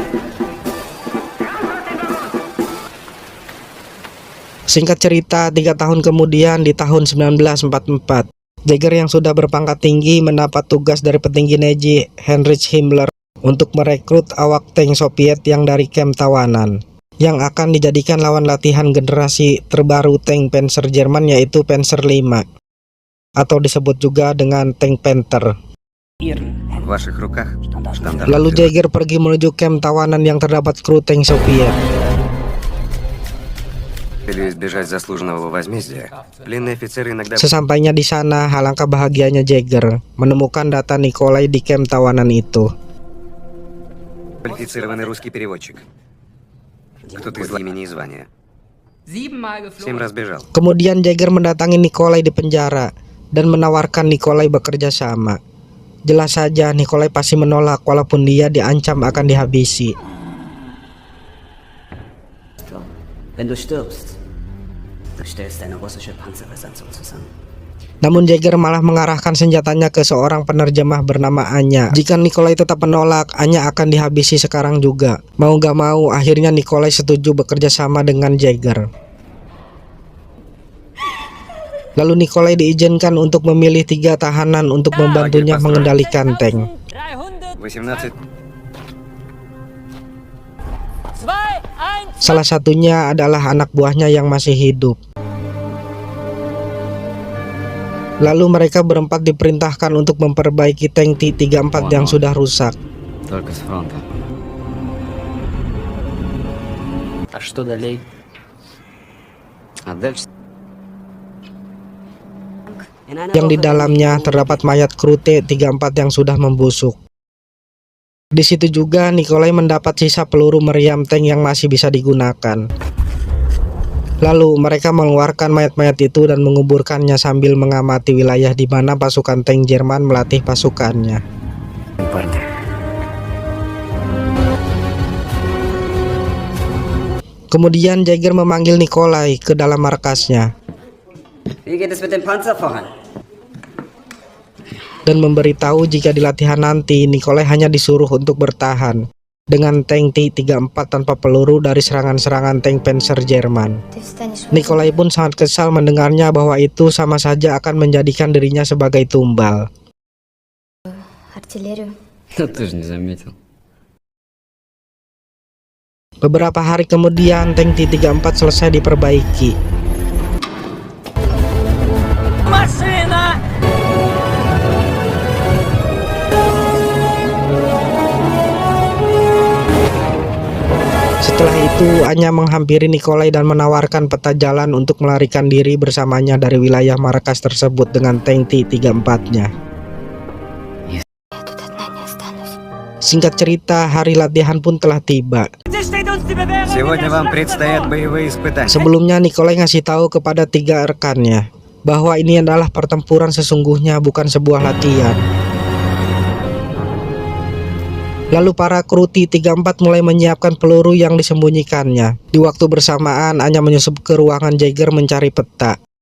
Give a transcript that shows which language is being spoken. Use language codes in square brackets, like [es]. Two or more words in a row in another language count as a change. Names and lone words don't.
[id] Singkat cerita, 3 tahun kemudian di tahun 1944, Jäger yang sudah berpangkat tinggi mendapat tugas dari petinggi Nazi Heinrich Himmler untuk merekrut awak tank Soviet yang dari kamp tawanan, yang akan dijadikan lawan latihan generasi terbaru tank Panzer Jerman, yaitu Panzer V, atau disebut juga dengan tank Panther. Lalu Jäger pergi menuju kamp tawanan yang terdapat kru tank Soviet. [ru] целью избежать заслуженного возмездия, пленный офицер иногда [id] Sesampainya di sana, alangkah bahagianya Jagger menemukan data Nikolai di camp tawanan itu. [ru] квалифицированный русский переводчик. Кто-то из имени и звания. 7 раз бежал. [id] Kemudian Jagger mendatangi Nikolai di penjara dan menawarkan Nikolai bekerja sama. Jelas saja Nikolai pasti menolak walaupun dia diancam akan dihabisi. [de] Wenn du stirbst, du stellst deine russische Panzerbesatzung zusammen. [id] Namun Jagger malah mengarahkan senjatanya ke seorang penerjemah bernama Anya. Jika Nikolai tetap menolak, Anya akan dihabisi sekarang juga. Mau gak mau, akhirnya Nikolai setuju bekerja sama dengan Jagger. Lalu Nikolai diizinkan untuk memilih 3 tahanan untuk membantunya mengendalikan tank. 18. Salah satunya adalah anak buahnya yang masih hidup. Lalu mereka berempat diperintahkan untuk memperbaiki tank T-34 yang sudah rusak. [ru] Только с фронта. А что далее? А дальше? [id] Yang di dalamnya terdapat mayat kru T-34 yang sudah membusuk. Di situ juga Nikolai mendapat sisa peluru meriam tank yang masih bisa digunakan. Lalu mereka mengeluarkan mayat-mayat itu dan menguburkannya sambil mengamati wilayah di mana pasukan tank Jerman melatih pasukannya. Kemudian Jagger memanggil Nikolai ke dalam markasnya [de] Wie geht es mit dem Panzer voran? [id] dan memberitahu jika di latihan nanti Nikolai hanya disuruh untuk bertahan dengan tank T-34 tanpa peluru dari serangan-serangan tank Panzer Jerman. Nikolai pun sangat kesal mendengarnya bahwa itu sama saja akan menjadikan dirinya sebagai tumbal. [ru] Да ты же не заметил. [id] Beberapa hari kemudian tank T-34 selesai diperbaiki. Setelah itu, Anya menghampiri Nikolai dan menawarkan peta jalan untuk melarikan diri bersamanya dari wilayah markas tersebut dengan tank T-34-nya. Singkat cerita, hari latihan pun telah tiba. [ru] Сегодня вам предстоят боевые испытания. [id] Sebelumnya Nikolai ngasih tahu kepada 3 rekannya bahwa ini adalah pertempuran sesungguhnya, bukan sebuah latihan. Lalu para kru T-34 mulai menyiapkan peluru yang disembunyikannya. Di waktu bersamaan, Anya menyusup ke ruangan Jagger mencari peta.